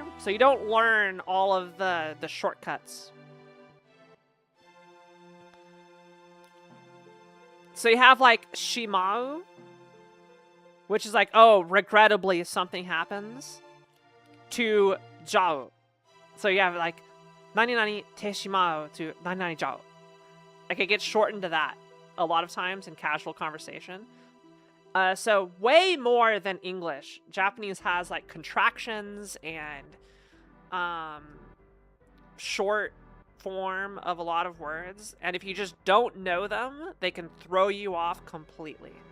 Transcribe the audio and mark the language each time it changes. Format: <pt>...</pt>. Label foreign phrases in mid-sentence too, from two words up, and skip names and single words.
<en>So you don't learn all of the shortcuts. So you have like shimau, which is like, oh, regrettably something happens, to jau. So you have like</en> <ja>なになにてしまう と なになにじゃう.</ja> <en>Like, it gets shortened to that a lot of times in casual conversation. So way more than English, Japanese has like contractions and short form of a lot of words, and if you just don't know them, they can throw you off completely.</en>